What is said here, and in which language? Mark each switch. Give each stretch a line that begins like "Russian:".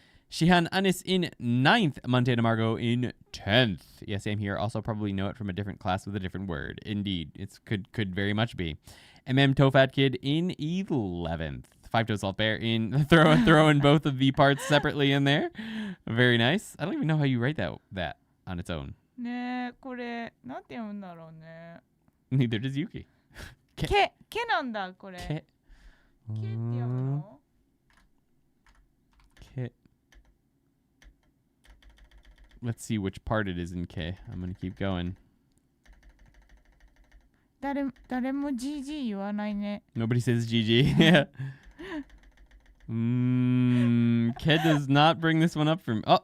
English: Shihan Anis in ninth. Montana Margot in 10th. Yeah, same here. Also probably know it from a different class with a different word. Indeed. It could very much be. Tofat Kid in 11th. Five-Toed Sloth Bear in throwing both of the parts separately in there. Very nice. I don't even know how you write that on its own.
Japanese: ねえ、これなんて読むんだろうね。
English: Neither does Yuki.
Japanese: けなんだこれ。けって読むの？
English: K. Let's see which part it is in K. I'm gonna keep going.
Japanese: 誰も GG 言わないね。
English: Nobody says GG. Yeah. K does not bring this one up from.